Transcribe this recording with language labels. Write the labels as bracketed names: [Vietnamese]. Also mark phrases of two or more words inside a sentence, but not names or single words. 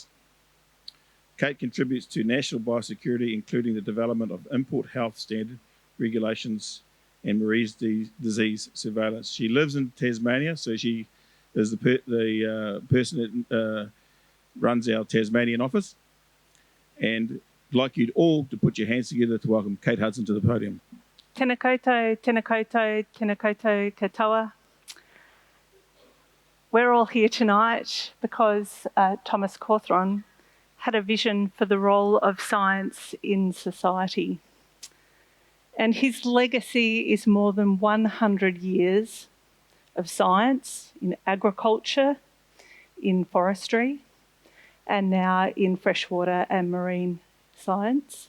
[English] Kate contributes to national biosecurity, including the development of import health standard regulations and marine disease surveillance. She lives in Tasmania, so she is the person that runs our Tasmanian office. And I'd like you all to put your hands together to welcome Kate Hudson to the podium. [Māori] Tēnā koutou, tēnā koutou, tēnā koutou katoa. [English] We're all here tonight because Thomas Cawthron had a vision for the role of science in society. And his legacy is more than 100 years of science in agriculture, in forestry, and now in freshwater and marine science.